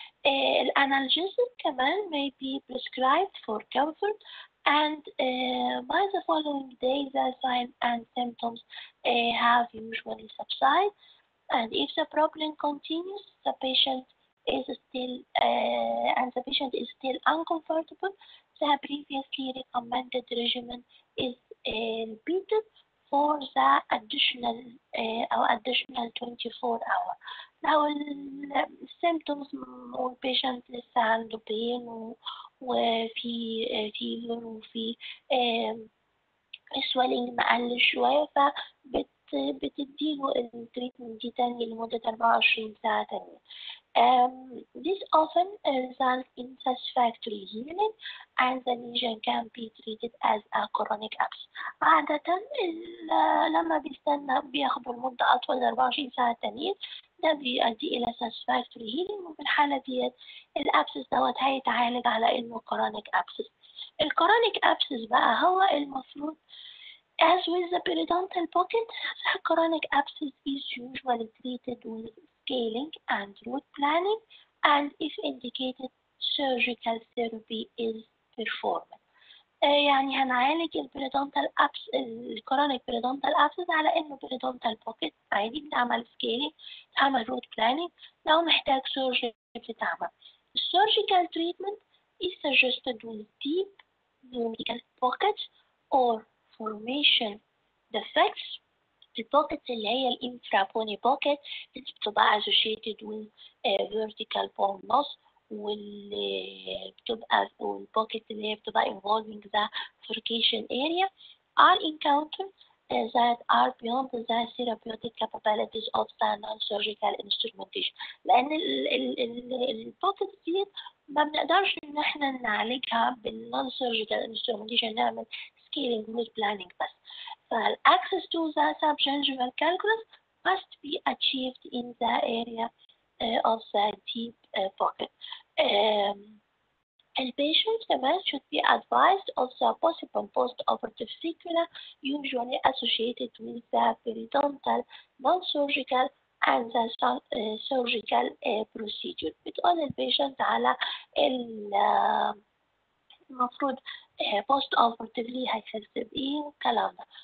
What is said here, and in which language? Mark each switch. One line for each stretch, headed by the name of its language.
English: Analgesic كمان may be prescribed for comfort and by the following day the signs and symptoms have usually subsided, and if the problem continues the patient is still uncomfortable, the previously recommended regimen is repeated for the additional 24 hours.
Arabic: لو السيمتومز والبيشنت لسه عنده بين وفي فيفر وفي swelling مقل شوية، فبتديله التريتمنت دي تاني لمدة 24 ساعة تانية.
English: This often results in satisfactory healing and the lesion can be treated as a chronic abscess.
Arabic: عادة لما بياخدوا المدة أطول من 24 ساعة تانيين ده بيؤدي إلى satisfactory healing، وفي الحالة ديت الأبسس دوت هيتعالج على إنه chronic abscess. الchronic abscess بقى هو المفروض
English: as with the periodontal pocket, the chronic abscess is usually treated with scaling and root planning, and if indicated surgical therapy is performed.
Arabic: يعني هنعالج الكرونيك periodontal abscess على انه periodontal pocket عادي، بتعمل scaling، بتعمل root planning، لو محتاج surgery بتتعمل.
English: Surgical treatment is suggested with deep vertical pockets or formation defects.
Arabic: البوكيتس اللي هي الانفرابوني بوكيت اللي بتبقى
English: associated with vertical bone loss،
Arabic: واللي بتبقى والبوكيت اللي هي بتبقى
English: involving the furcation area are encountered that are beyond the therapeutic capabilities of the non-surgical instrumentation.
Arabic: لأن البوكيتس دي ما بنقدرش إن احنا نعالجها بالnon-surgical instrumentation، نعمل scaling with planning بس.
English: فالaccess to the subgingival calculus must be achieved in the area of the deep pocket. And patients كمان should be advised of the possible post-operative sequelae usually associated with the periodontal non-surgical and the surgical procedure.
Arabic: بتقول البيشنت على المفروض بوست اوبرتيفلي هيخس بايه والكلام ده.